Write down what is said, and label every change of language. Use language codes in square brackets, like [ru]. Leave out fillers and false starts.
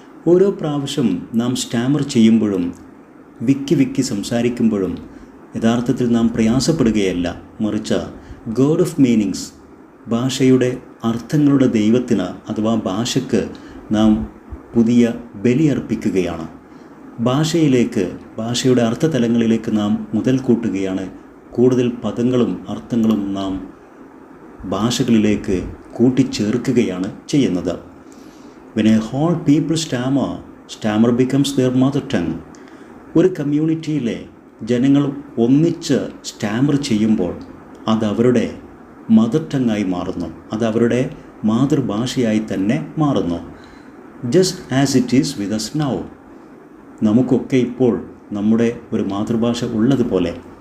[ml] ഓരോ പ്രാവശ്യം നാം സ്റ്റാമർ ചെയ്യുമ്പോഴും വിക്കി സംസാരിക്കുമ്പോഴും യഥാർത്ഥത്തിൽ നാം പ്രയാസപ്പെടുകയല്ല, മറിച്ച് [en] god of meanings, [ml] ഭാഷയുടെ അർത്ഥങ്ങളുടെ ദൈവത്തിന് അഥവാ ഭാഷയ്ക്ക് നാം പുതിയ ബലിയർപ്പിക്കുകയാണ്. ഭാഷയിലേക്ക്, ഭാഷയുടെ അർത്ഥതലങ്ങളിലേക്ക് നാം മുതൽ കൂട്ടുകയാണ്. കൂടുതൽ പദങ്ങളും അർത്ഥങ്ങളും നാം ഭാഷകളിലേക്ക് കൂട്ടിച്ചേർക്കുകയാണ് ചെയ്യുന്നത്. [en] When a whole people stammer becomes their mother tongue. [ml] ഒരു കമ്മ്യൂണിറ്റിയിലെ ജനങ്ങൾ ഒന്നിച്ച് സ്റ്റാമർ ചെയ്യുമ്പോൾ അതവരുടെ മദർ ടങ്ങായി മാറുന്നു, അതവരുടെ മാതൃഭാഷയായി തന്നെ മാറുന്നു. [en] Just as it is with us now. [ml] നമുക്കൊക്കെ ഇപ്പോൾ നമ്മുടെ ഒരു മാതൃഭാഷ ഉള്ളതുപോലെ.